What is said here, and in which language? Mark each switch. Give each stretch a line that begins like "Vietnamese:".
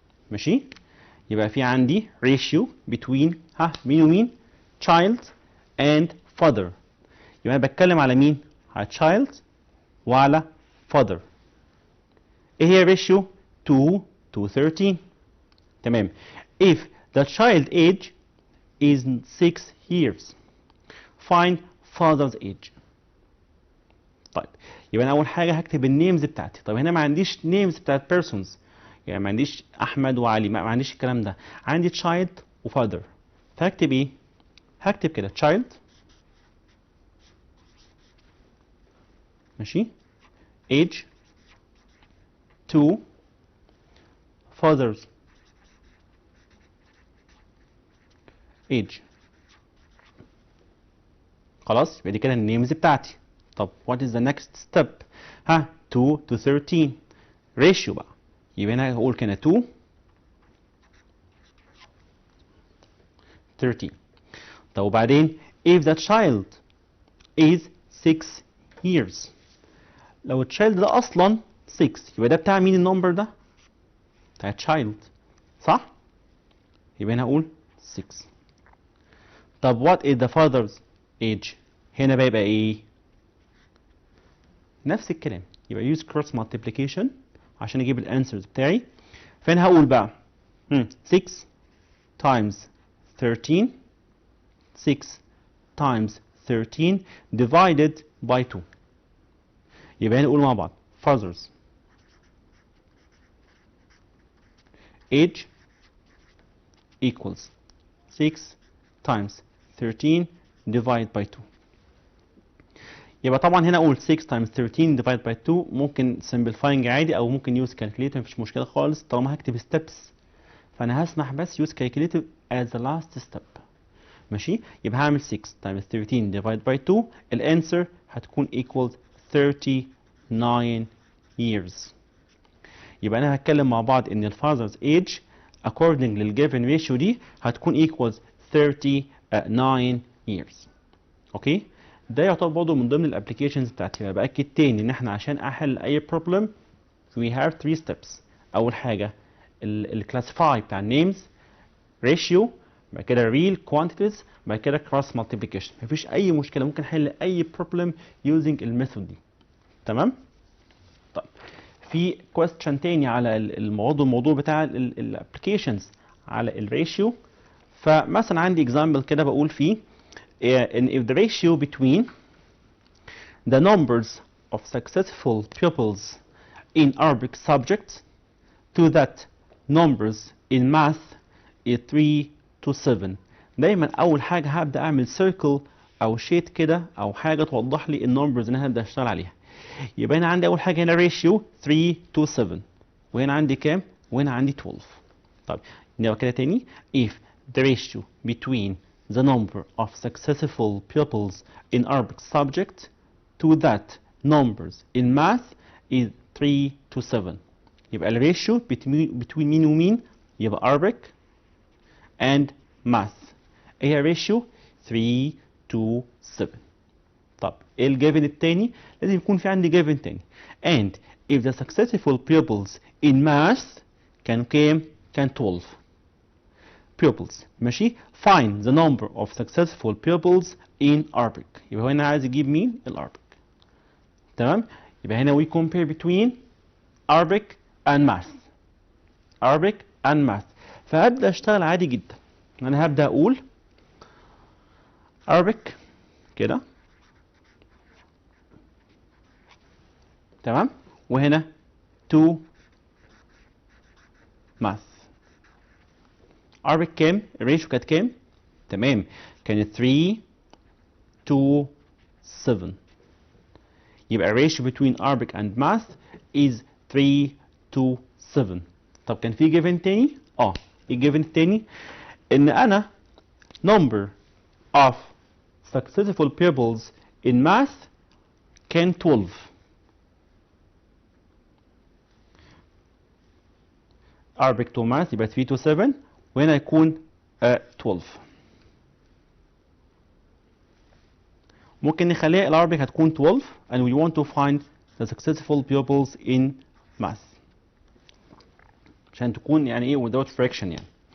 Arabic: ماشي؟ يبقى في عندي
English: ratio between
Arabic: مين ومين؟
English: child and father.
Arabic: يبقى انا بتكلم على مين؟ على child وعلى father.
English: ايه هي ratio؟ 2 to 13.
Arabic: تمام.
English: If the child age is 6 years, find father's age.
Arabic: طيب يبقى انا اول حاجه هكتب النيمز بتاعتي. طب هنا ما عنديش نيمز بتاعت persons، يعني ما عنديش احمد وعلي، ما عنديش الكلام ده، عندي child وfather. فهكتب ايه؟ هكتب كده child، ماشي،
English: age to father's age.
Arabic: خلاص يبقى دي كده النيمز بتاعتي.
English: طب what is the next step؟ 2 to 13 ratio بقى.
Arabic: يبقى هنا هقول كده 2 13. طب وبعدين
English: if the child is 6 years،
Arabic: لو التشايلد ده اصلا 6 يبقى ده بتاع مين النمبر ده؟ بتاع child، صح؟ يبقى هنا هقول 6. طب
English: what is the father's age؟
Arabic: هنا بقى يبقى ايه؟ نفس الكلام، يبقى
English: use cross multiplication
Arabic: عشان اجيب الانسرز بتاعي. فانا هقول بقى
English: 6 times 13 6 times 13 divided by 2.
Arabic: يبقى نقول مع بعض
English: father's age equals 6 times 13 divided by 2.
Arabic: يبقى طبعا هنا اقول
English: 6 times 13 divided by 2.
Arabic: ممكن simplifying عادي او ممكن
English: use calculator،
Arabic: مفيش مشكله خالص طالما هكتب steps. فانا هسمح بس
English: use calculator as the last step.
Arabic: ماشي، يبقى هعمل
English: 6 times 13 divided by 2.
Arabic: الانسر هتكون
English: equals 39 years.
Arabic: يبقى انا هتكلم مع بعض ان الفاذرز age according للجيفن ريشيو دي هتكون equals 39 years. اوكي، ده يعتبر برضه من ضمن الابلكيشنز بتاعتي. يبقى باكد تاني ان احنا عشان احل اي بروبلم
English: we have 3 steps.
Arabic: اول حاجه الكلاسيفاي بتاع النيمز، ريشيو، بعد كده
English: real quantities،
Arabic: بعد كده cross multiplication. مفيش اي مشكله، ممكن احل اي بروبلم using الميثود دي. تمام؟ طيب في question تاني على الموضوع بتاع الابلكيشنز على الريشيو. فمثلا عندي
English: example
Arabic: كده بقول فيه ان
English: if the ratio between the numbers of successful pupils in Arabic subjects to that numbers in math is 3 to 7.
Arabic: دايما اول حاجه هبدا اعمل circle او شيت كده او حاجه توضح لي النمبرز اللي انا هبدا اشتغل عليها. يبقى انا عندي اول حاجه هنا ريشيو 3 to 7، وهنا عندي كام؟ وهنا عندي 12.
English: طيب نبقى كده تاني if the ratio between the number of successful pupils in Arabic subject to that numbers in math is 3 to 7.
Arabic: يبقى الريشيو between مين ومين؟ يبقى
English: Arabic and math.
Arabic: ايه هي الريشيو؟ 3 to 7. طب ايه الجيفن التاني؟ لازم يكون في عندي جيفن تاني.
English: and if the successful pupils in math
Arabic: كانوا كام؟ كان
English: 12 pupils.
Arabic: ماشي،
English: find the number of successful pupils in Arabic.
Arabic: يبقى هو هنا عايز يجيب مين؟ الأرابيك.
English: تمام؟
Arabic: يبقى هنا
English: we compare between Arabic and math. Arabic and math.
Arabic: فهبدأ أشتغل عادي جدا. أنا هبدأ أقول Arabic كده، تمام؟ وهنا to math. Arabic كام؟ الريشيو كانت كام؟ تمام، كانت
English: 3 to 7.
Arabic: يبقى الريشيو
English: between Arabic and math is 3 to 7.
Arabic: طب كان في جيفن تاني؟ الجيفن التاني ان انا
English: number of successful pupils in math
Arabic: كان 12.
English: Arabic to math يبقى 3 to 7،
Arabic: وهنا يكون
English: 12.
Arabic: ممكن نخليها العربيك هتكون
English: 12 and we want to find the successful pupils in math
Arabic: عشان تكون يعني ايه
English: without friction يعني.